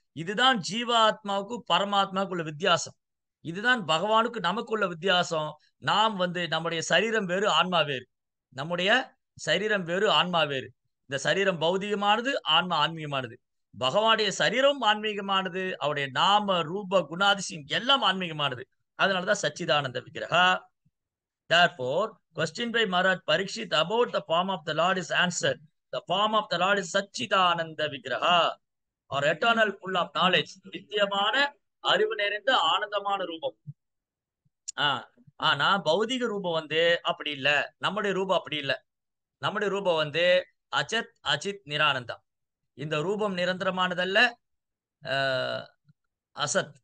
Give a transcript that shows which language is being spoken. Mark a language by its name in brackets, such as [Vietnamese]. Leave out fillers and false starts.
[Tamil] இதுதான் ஜீவாத்மாவுக்கு பரமாத்மாவுக்கு உள்ள வித்தியாசம். இதுதான் பகவானுக்கு நமக்கு உள்ள வித்தியாசம். நாம் வந்து நம்முடைய சரீரம் வேறு, ஆன்மா வேறு. நம்முடைய சரீரம் வேறு, ஆன்மா வேறு. இந்த சரீரம் பௌதிகமானது, ஆன்மா ஆன்மீகமானது. பகவானுடைய சரீரம் ஆன்மீகமானது, அவருடைய நாம ரூப குணாதிசயம் எல்லாம் ஆன்மீகமானது. அதனாலதான் சச்சிதானந்த விக்கிரகா. [English] Therefore, question by Maharaj Parikshit about the form of the Lord is answered. The form of the Lord is Satchidananda Vigraha, or eternal full of knowledge. [Tamil] நித்தியமான அறிவு நிறைந்த ஆனந்தமான ரூபம். ஆனா பௌதிக ரூபம் அப்படி இல்ல. நம்முடைய ரூபம் அப்படி இல்ல. நம்முடைய ரூபம் அச்சத் அச்சித் நிரானந்தா. இந்த ரூபம் நிரந்தரமானதல்ல, அசத்.